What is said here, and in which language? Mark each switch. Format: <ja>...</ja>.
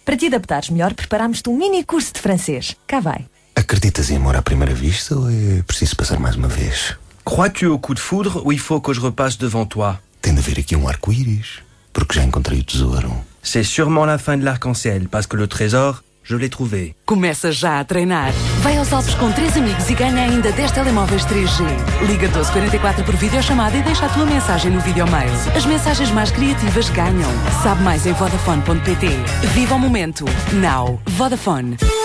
<pt>Para te adaptares melhor, preparámos-te um mini curso de francês. Cá vai. Acreditas em amor à primeira vista ou é preciso passar mais uma vez?</pt> <fr>Crois-tu au coup de foudre ou il faut que je repasse devant toi?</fr> <pt>Tem de haver aqui um arco-íris, porque já encontrei o tesouro.</pt> <fr>C'est sûrement la fin de l'arc-en-ciel, parce que le trésor, je l'ai trouvé.</fr> <pt>Começa já a treinar. Vai aos Alpes com 3 amigos e ganha ainda 10 telemóveis 3G. Liga 1244 por videochamada e deixa a tua mensagem no videomail. As mensagens mais criativas ganham. Sabe mais em vodafone.pt. Viva o momento. Now. Vodafone.</pt>